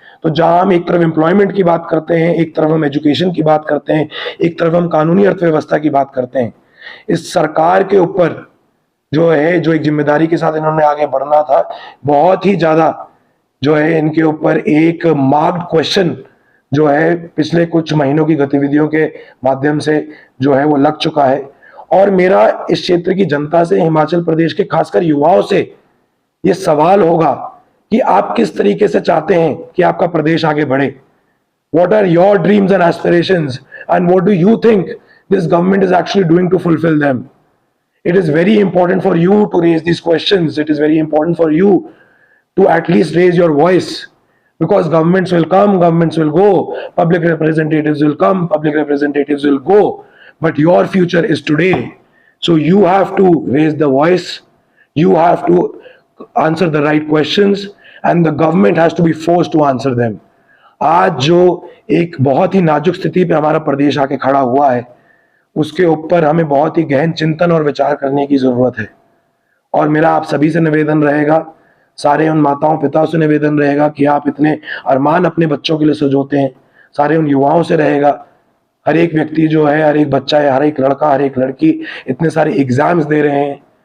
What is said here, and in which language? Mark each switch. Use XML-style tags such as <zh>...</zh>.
<hi>तो जहां हम एक तरफ एम्प्लॉयमेंट की बात करते हैं, एक तरफ हम एजुकेशन की बात करते हैं, एक तरफ हम कानूनी अर्थव्यवस्था की बात करते हैं, इस सरकार के ऊपर जो है, जो एक जिम्मेदारी के साथ इन्होंने आगे बढ़ना था, बहुत ही ज्यादा जो है इनके ऊपर एक मार्क्ड क्वेश्चन जो है पिछले कुछ महीनों की गतिविधियों के माध्यम से जो है वो लग चुका है। और मेरा इस क्षेत्र की जनता से, हिमाचल प्रदेश के खासकर युवाओं से ये सवाल होगा कि आप किस तरीके से चाहते हैं कि आपका प्रदेश आगे बढ़े।</hi> <en>What are your dreams and aspirations, and what do you think this government is actually doing to fulfill them? It is very important for you to raise these questions. It is very important for you to at least raise your voice, because governments will come, governments will go, public representatives will come, public representatives will go, but your future is today. So you have to raise the voice, you have to answer the right questions, and the government has to be forced to answer them.</en> <hi>आज जो एक बहुत ही नाजुक स्थिति पे हमारा प्रदेश आके खड़ा हुआ है, उसके ऊपर हमें बहुत ही गहन चिंतन और विचार करने की जरूरत है। और मेरा आप सभी से निवेदन रहेगा, सारे उन माताओं पिताओं से निवेदन रहेगा कि आप इतने अरमान अपने बच्चों के लिए सजोते हैं, सारे उन युवाओं से रहेगा, हर एक व्यक्ति जो है, हर एक बच्चा है, हर एक लड़का, हर एक लड़की इतने सारे एग्जाम्स दे रहे हैं।</hi>